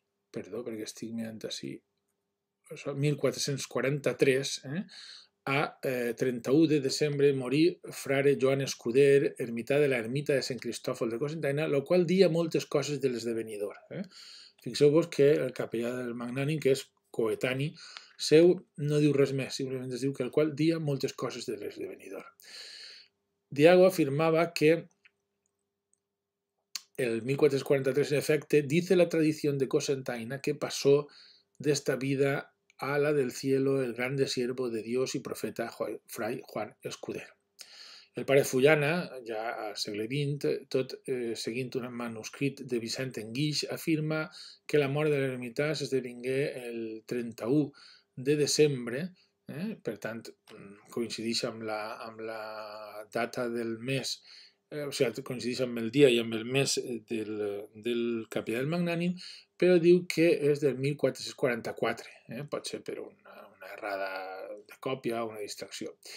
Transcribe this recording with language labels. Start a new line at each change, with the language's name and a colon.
Catalan: perdó, perquè estic mirant així, 1443, a 31 de desembre morí frare Joan Escuder, ermità de l'ermita de Sant Cristòfol de Cocentaina, el qual dia moltes coses de l'esdevenidor. Fixeu-vos que el capellà del Magnànim, que és coetani seu, no diu res més, simplement es diu que el qual dia moltes coses de l'esdevenidor. Diago afirmava que
Spanish: el 1443, en efecto, dice la tradición de Cocentaina que pasó de esta vida a la del cielo el grande siervo de Dios y profeta Fray Juan Escudero.
Catalan: El pare Fullana, ja al segle XX, tot seguint un manuscrit de Vicent Enguix, afirma que la mort de l'ermità s'esdevingué el 31 de desembre, per tant, coincideix amb la data del mes, o sigui, coincideix amb el dia i amb el mes del capellà del Magnànim, però diu que és del 1444, pot ser per una errada de còpia o una distracció.